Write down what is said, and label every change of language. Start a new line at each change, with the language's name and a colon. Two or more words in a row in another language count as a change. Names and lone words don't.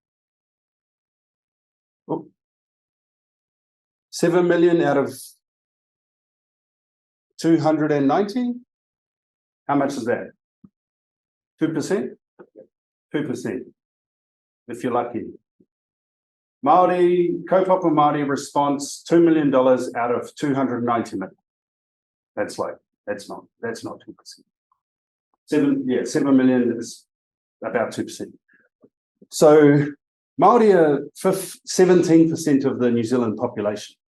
English: Oh. 7 million out of 290? How much is that? 2%? 2%, if you're lucky. Māori,
Māori: kaupapa Māori
English: response, $2 million out of 290 million. That's not 2%. 7 million is about 2%. So Māori are 17% of the New Zealand population.